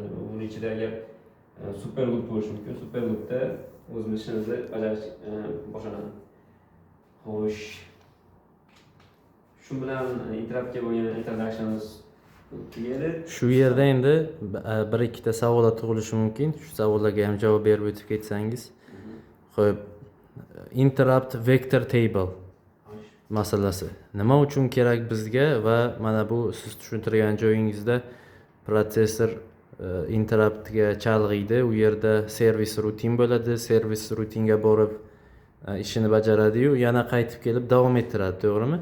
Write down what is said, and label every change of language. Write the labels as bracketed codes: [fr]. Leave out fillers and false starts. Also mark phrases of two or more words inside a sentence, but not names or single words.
[uz] Uning ichida agar super loop bo'lishi mumkin. Super loopda o'zimiz ishimizni bajarish boshlanadi. Xo'sh. Shu bilan [en] interruptga bo'lgan introductionimiz [uz] tugadi. Shu yerda endi bir ikkita savollar tug'ilishi mumkin. Shu savollarga ham javob berib o'tib ketsangiz. Xo'p, [en] interrupt vector table [uz] masalasi nima uchun kerak bizga va mana bu siz tushuntirgan joyingizda protsessor interruptga chalg'iydi, u yerda [en] service routine [uz] bo'ladi, [en] service routinega [uz] borib ishini bajaradi-yu, yana qaytib kelib davom ettiradi, to'g'rimi?